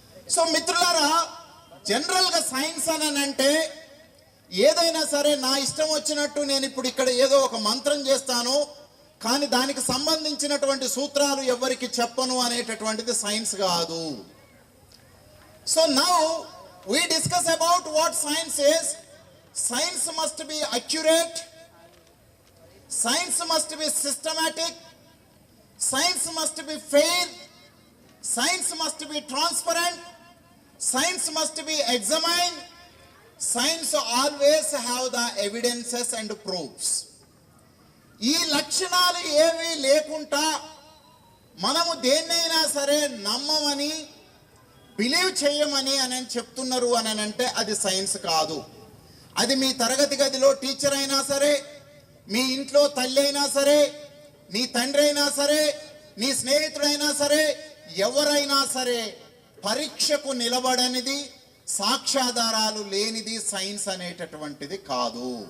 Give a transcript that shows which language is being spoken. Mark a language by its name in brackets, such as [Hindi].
[Telugu] So మిత్రులారా, జనరల్గా science అని అంటే ఏదైనా సరే నా ఇష్టం వచ్చినట్టు నేను ఇప్పుడు ఇక్కడ ఏదో ఒక మంత్రం చేస్తాను, కానీ దానికి సంబంధించినటువంటి సూత్రాలు ఎవరికి చెప్పను అనేటటువంటిది సైన్స్ కాదు. [English] So now we discuss about what science is. Science must be accurate, science must be systematic, science must be fair, science must be transparent, science must be examined, science always have the evidences and proofs. [Telugu] ఈ లక్షణాలు ఏవి లేకుండా మనము దేన్నైనా సరే నమ్మమని believe చేయమని అని చెప్తున్నారు అని అంటే అది సైన్స్ కాదు. అది మీ తరగతి గదిలో టీచర్ అయినా సరే, మీ ఇంట్లో తల్లి అయినా సరే, నీ తండ్రి అయినా సరే, నీ స్నేహితుడైనా సరే, ఎవరైనా సరే పరీక్షకు నిలబడనిది, సాక్ష్యాధారాలు లేనిది సైన్స్ అనేటటువంటిది కాదు.